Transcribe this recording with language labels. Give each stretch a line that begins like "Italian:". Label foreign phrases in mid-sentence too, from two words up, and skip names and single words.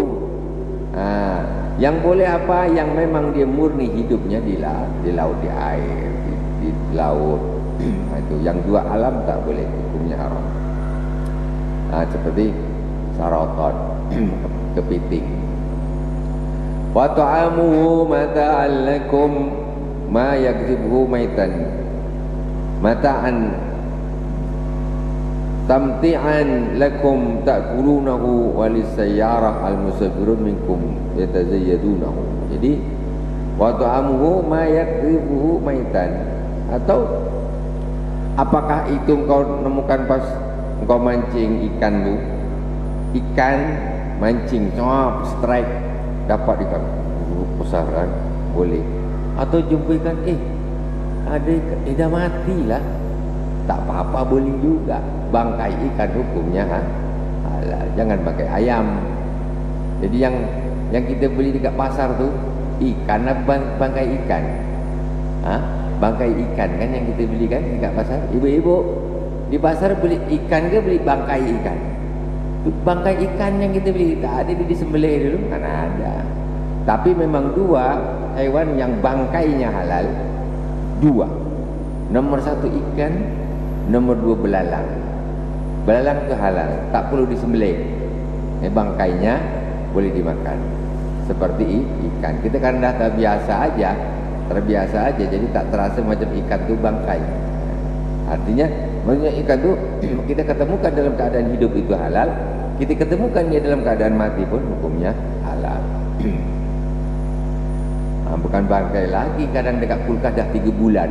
Malay: Yang boleh apa? Yang memang dia murni hidupnya di laut, di air, di laut. Itu yang dua alam tak boleh, hukumnya haram. Seperti saraton, kepiting.
Arabic: وطعامه متاعا لكم ما يقذفه ميتا متاعا تمتيعا لكم تأكلونه وللسيارة المسافرون منكم يتزودونه. Jadi وطعامه ما يقذفه ميتا.
Malay: Atau apakah itu engkau nemukan pas engkau mancing ikan tu, ikan mancing strike dapat ikan besar kan, boleh. Atau jumpa ikan ada ikan, dah matilah, tak apa-apa, boleh juga. Bangkai ikan hukumnya halal. Jangan pakai ayam. Jadi yang kita beli dekat pasar tu ikan apa bangkai ikan? Bangkai ikan kan yang kita beli kan dekat pasar. Ibu-ibu di pasar beli ikan ke beli bangkai ikan? Bangkai ikan yang kita beli tak ada, disembelih dulu, mana ada. Tapi memang dua hewan yang bangkainya halal, dua. Nomor satu ikan, nomor dua belalang. Belalang itu halal, tak perlu disembelih. Bangkainya boleh dimakan. Seperti ikan, kita kan dah terbiasa aja, jadi tak terasa macam ikan tu bangkai. Artinya, maksudnya ikan tu kita ketemukan dalam keadaan hidup itu halal, kita ketemukan dia dalam keadaan mati pun hukumnya halal. Bukan bangkai lagi, kadang dekat kulkas dah 3 bulan.